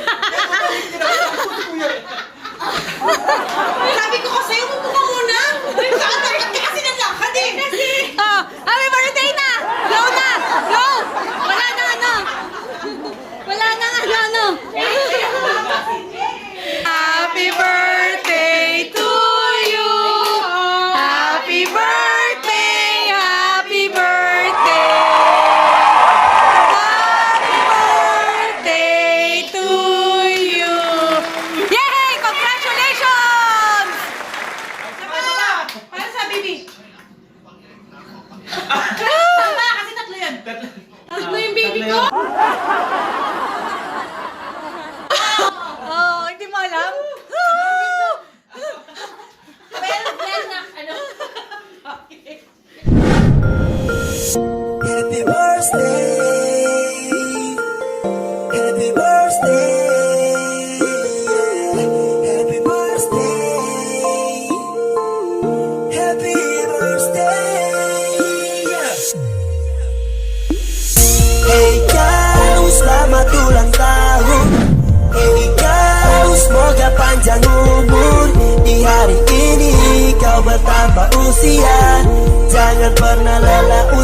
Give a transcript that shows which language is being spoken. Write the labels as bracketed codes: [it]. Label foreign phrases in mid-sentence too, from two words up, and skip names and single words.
[tl] Sabi ko kasi, umupo ka muna. Nakatakat ka kasi ng lakad eh. Kasi. Oh, [en] happy birthday [tl] na! Go na! Go! Wala na ano! Wala na ano! [en] Happy birthday to you! Happy birthday! Happy birthday! Happy birthday to you! Yay! Congratulations! [tl] Para sa baby. Tama, kasi tatlo yan. Tatlo yung baby ko. Oh, hindi mo alam? Pero yan na, ano? [en] Happy birthday. Happy birthday. Happy birthday. Happy birthday. [id] Ikaw, selamat ulang tahun. Ikaw, semoga panjang umur. Di hari ini kau bertambah usia. Jangan pernah lelah